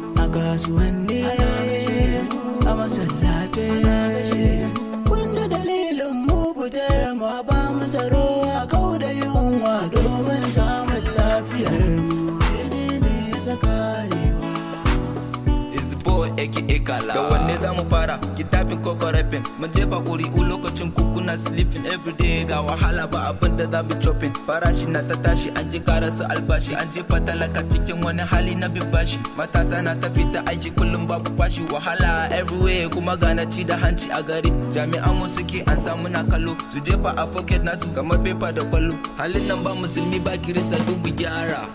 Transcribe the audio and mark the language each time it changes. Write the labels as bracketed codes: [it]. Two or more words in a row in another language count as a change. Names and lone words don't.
[ha] A kasuwanni ana kashe mu. A masallatai ana kashe mu. Kun ji dalilin mu fitar mu a ba mu tsaro a kau da yunwa domin samun lafiyar mu. Menene ya saka Arewa? [en] It's the boy A K A Kala. [ha] Da wanne za mu fara? Kidnapping ko corrupting? Mun jefa ƙuri'u lokacin ku kuna [en] sleeping every day. [ha] Ga wahala ba abin da za mu chopping. Farashi na ta tashi, an ji ƙara su albashi. An jefa talaka cikin wani hali na bin bashi. Matasa na ta fita aiki kullum babu fashi. Wahala everywhere, kuma ga na ci da hanci a gari. Jami'an mu suke an samu na kallo. Su jefa a pocket nasu kamar paper da kwallo. Halin nan ba musulmi ba kirista duk mu gyara.